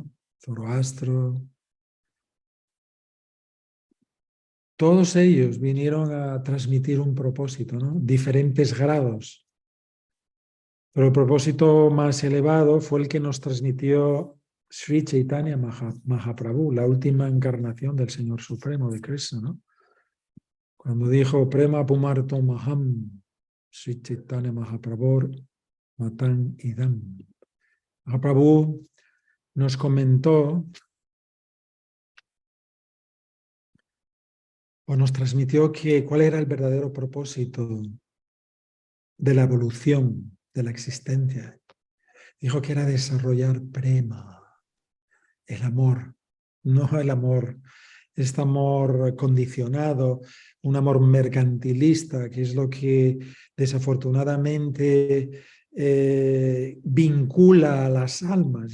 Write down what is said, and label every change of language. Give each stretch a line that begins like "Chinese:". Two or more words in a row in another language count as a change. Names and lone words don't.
Spanish: Zoroastro, todos ellos vinieron a transmitir un propósito, ¿no? Diferentes grados. Pero el propósito más elevado fue el que nos transmitió Sri Chaitanya Mahaprabhu, la última encarnación del Señor Supremo de Krishna, ¿no? Cuando dijo
Sanskrit: प्रेम पुमर्तो महम्, श्री चैतन्य महाप्रभु मतन् इदम्.
Spanish: Mahaprabhu nos comentó o nos transmitió cuál era el verdadero propósito de la evolución, de la existencia. Dijo que era desarrollar prema, el amor, no el amor, este amor condicionado, un amor mercantilista, que es lo que desafortunadamente vincula a las almas.